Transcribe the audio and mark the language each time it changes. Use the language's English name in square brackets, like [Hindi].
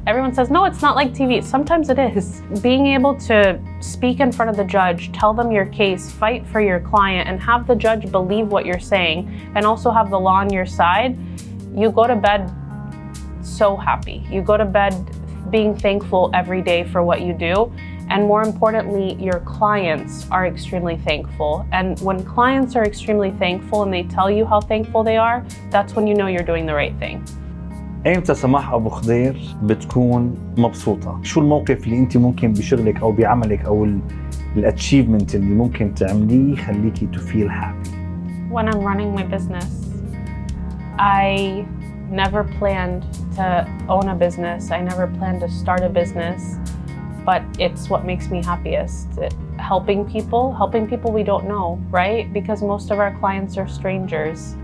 [English] Everyone says, no, it's not like TV. Sometimes it is. Being able to speak in front of the judge, tell them your case, fight for your client, and have the judge believe what you're saying, and also have the law on your side, you go to bed so happy. You go to bed being thankful every day for what you do. And more importantly, your clients are extremely thankful. And when clients are extremely thankful and they tell you how thankful they are, that's when you know you're doing the right thing. [Arabic] ايمتى سماح ابو خضير بتكون مبسوطة؟ شو الموقف اللي انت ممكن بشغلك او بعملك او الاتشيفمنت اللي ممكن تعمليه يخليكي [English] to feel happy؟ When I'm running my business, I never planned to own a business. I never planned to start a business, but it's what makes me happiest. Helping people we don't know, right? Because most of our clients are strangers.